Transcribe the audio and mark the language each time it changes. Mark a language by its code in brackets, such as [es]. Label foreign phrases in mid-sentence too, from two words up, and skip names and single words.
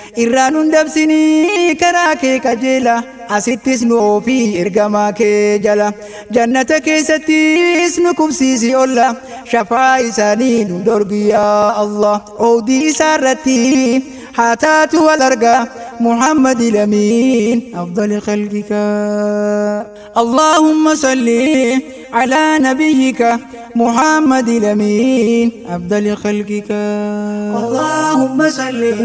[om] Irraa nun dabsinii karaa kee qajeela. Asittis nu oofii ergamaa kee jala. Jannata keessattis nu qubsiisi olla. Shafaa isaanii nu dorgi yaa Allah. Oodii isaa irratti haa taatu wal arga. [ar] محمد الأمين أفضل خلقك. اللهم صل على نبيك محمد الأمين أفضل خلقك. اللهم صل